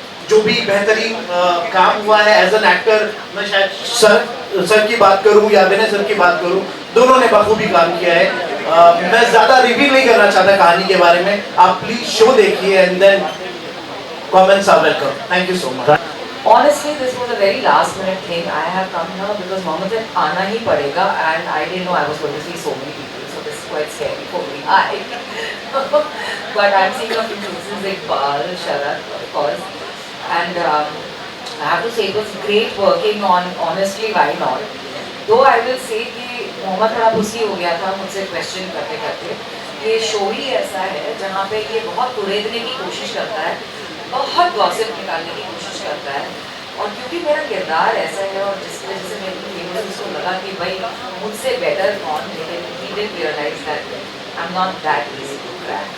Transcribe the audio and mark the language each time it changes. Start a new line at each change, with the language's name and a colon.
Hindi: जो भी बेहतरीन काम हुआ है
English: as an actor,
Hindi: मैं शायद सर की बात करूं या विनय सर की बात करूं, दोनों ने बखूबी काम किया है। मैं ज़्यादा रिवील नहीं करना चाहता कहानी के बारे में, आप प्लीज शो देखिए
English: And then comments are welcome. Thank you so much. Honestly, this was a very last minute thing. I have come here because Mohammed said
Hindi: आना ही पड़ेगा
English: and I didn't know I was going to see so many people, so this is quite scary for me. But I'm seeing a few faces, Iqbal, Sharad, of course. And I have to say it was great working on Honestly Why Not. Though I will say
Hindi: कि मोहम्मद थोड़ा pussy हो गया था मुझसे question करते करते। ये show ही ऐसा है जहाँ पे ये बहुत कुरेदने की कोशिश करता है, बहुत गॉसिप निकालने की कोशिश करता है। और क्योंकि मेरा किरदार ऐसा है और जिस वजह से मेरे फेमस उसको लगा कि भाई मुझसे बेटर कौन, लेकिन
English: he did realize that I'm not that easy to crack.